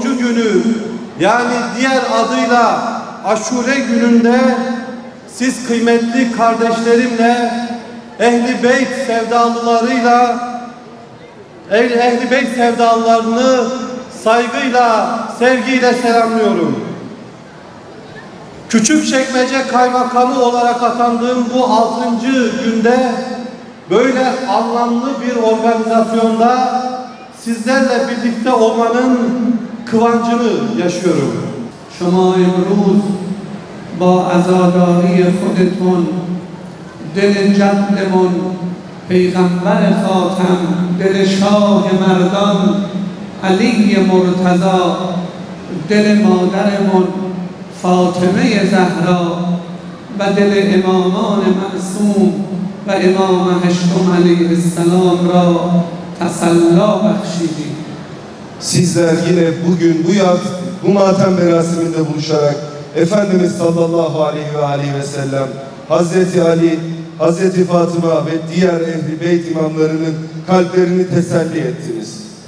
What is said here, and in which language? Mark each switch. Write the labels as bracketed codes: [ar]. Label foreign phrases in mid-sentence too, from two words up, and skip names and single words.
[tr] günü, yani diğer adıyla Aşure gününde siz kıymetli kardeşlerimle Ehl-i Beyt sevdalılarını saygıyla, sevgiyle selamlıyorum. Küçükçekmece Kaymakamı olarak atandığım bu 6. günde böyle anlamlı bir organizasyonda sizlerle birlikte olmanın kıvancını yaşıyorum. [fa] شما امروز با عزاداری خودتون دل جدمون پیغمبر خاتم، دل شاه مردان علی مرتضی، دل مادرمون فاطمه زهرا و دل امامان معصوم و امام هشتم [ar] علیه السلام [fa] را تسلا بخشیدید. [tr] Sizler yine bugün bu matem merasiminde buluşarak Efendimiz [ar] صلى الله عليه وسلم, [tr] Hazreti Ali, Hazreti Fatıma ve diğer Ehl-i Beyt imamlarının kalplerini teselli ettiniz.